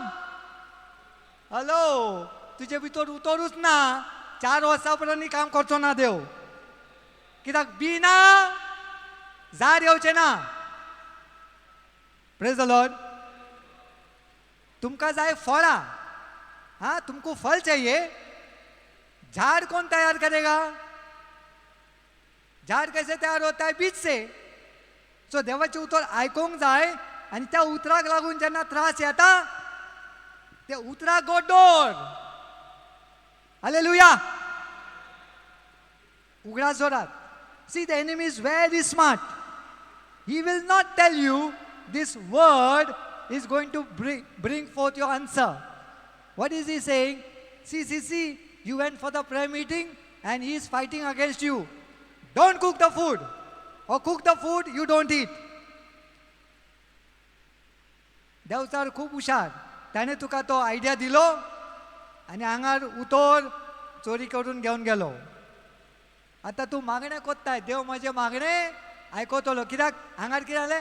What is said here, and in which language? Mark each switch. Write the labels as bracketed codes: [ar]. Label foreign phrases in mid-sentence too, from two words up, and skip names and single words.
[kok] हॅलो, तुजे भितर उतरूच ना. 4 वर्सां पर्यंत काम करचो ना देव. कित्याक बी ना, जार येवचें ना. [en] Praise the Lord. [kok] तुमकां जाय फळां. [hi] हाँ, तुमको फल चाहिए. झाड़ कौन तैयार करेगा? झाड़ कैसे तैयार होता है? बीज से. [kok] सो देवाचे उतर आयकोंक जाय आनी त्या उतराक लागून जेन्ना त्रास येता ते उतराक गोडोर. हालेलुया. उगडा जोरात. [en] See, the enemy is very smart. He will not tell you this word is going to bring forth your answer. What is he saying? See, you went for the prayer meeting and he is fighting against you. Don't cook the food. Or cook the food, you don't eat. [kok] देवचार खूब हुशार. त्याने तुका तो आयडिया दिलो आनी हांगार उतर चोरी करून घेवन गेलो. आतां तूं मागणें कोत्ताय. देव म्हजें मागणें आयकोतलो. कित्याक हांगार कितें जालें?